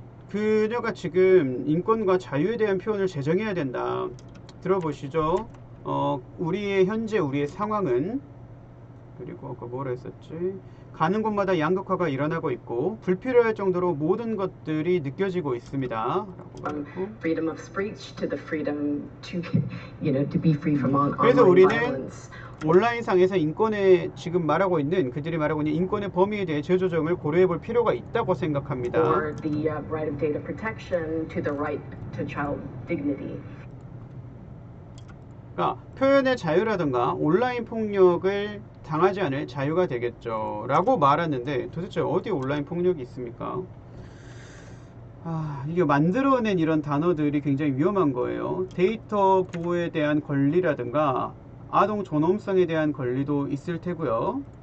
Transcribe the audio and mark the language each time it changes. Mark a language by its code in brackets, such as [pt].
[ko] 그녀가 지금 인권과 자유에 대한 표현을 제정해야 된다. 들어보시죠. 우리의 상황은, 그리고 아까 뭐라 했었지? 가는 곳마다 양극화가 일어나고 있고 불필요할 정도로 모든 것들이 느껴지고 있습니다. 라고 말했고. [en] Freedom of speech to the freedom to, to be free from online [ko] 그래서 우리는 [en] violence. [ko] 온라인상에서 그들이 말하고 있는 인권의 범위에 대해 재조정을 고려해 볼 필요가 있다고 생각합니다. [en] Or the right of data protection to the right to child dignity. [ko] 그러니까 표현의 자유라든가 온라인 폭력을 당하지 않을 자유가 되겠죠 라고 말하는데, 도대체 어디 온라인 폭력이 있습니까? 이게 만들어낸 이런 단어들이 굉장히 위험한 거예요. 데이터 보호에 대한 권리라든가 아동 존엄성에 대한 권리도 있을 테고요.